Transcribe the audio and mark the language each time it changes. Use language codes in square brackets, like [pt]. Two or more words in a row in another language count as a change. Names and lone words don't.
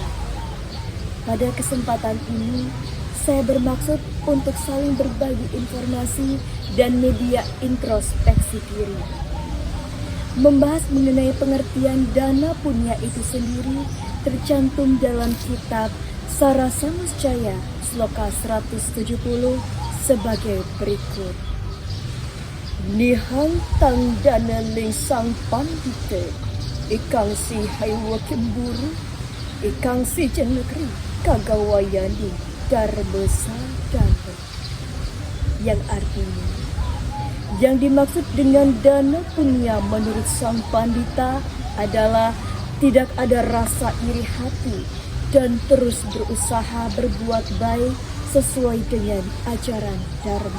[id] Pada kesempatan ini, saya bermaksud untuk saling berbagi informasi dan media introspeksi diri. Membahas mengenai pengertian dana punya itu sendiri tercantum dalam kitab Sarasamuscaya Sloka 170 sebagai berikut. [kaw] Nihantang dana ling sang pandite, ikang si haiwa kemburu, ikang si jenegeri kagawayani dharma sadana. [id] Yang artinya, yang dimaksud dengan dana punya menurut sang pandita adalah tidak ada rasa iri hati dan terus berusaha berbuat baik sesuai dengan ajaran Dharma.